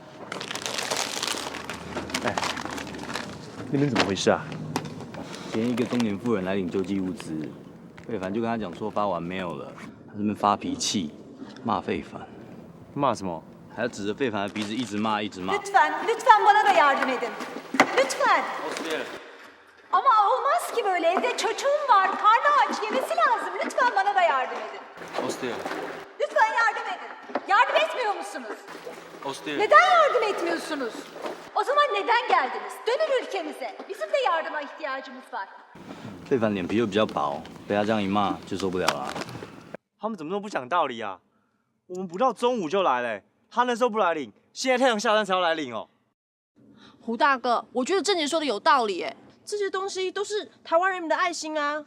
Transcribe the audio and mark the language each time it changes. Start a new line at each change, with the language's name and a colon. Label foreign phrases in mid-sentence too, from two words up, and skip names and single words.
Chinese: 哎，那边怎么回事啊？今天一个中年妇人来领救济物资，费凡就跟他讲说发完没有了，他这边发脾气，骂费凡。骂什么？还要指着费凡的鼻子一直骂，一直骂。
Turkish: Lütfen bana da yardım edin. Lütfen. Ama olmaz ki böyle. Evde çocuğum var. Karnı aç. Yemesi lazım. Lütfen bana da yardım edin. Lütfen yardım edin. Yardım etmiyor musunuz? Neden yardım etmiyorsunuz? O zaman neden geldiniz? Dönün ülkemize. Bizim de yardıma ihtiyacımız var.
Chinese: 费凡脸皮又比较薄，被他这样一骂就受不了了。他们怎么那么不讲道理啊？我们不到中午就来嘞，他那时候不来领，现在太阳下山才要来领哦。胡大哥，我觉得郑杰说的有道理哎，这些东西都是台湾人民的爱心啊。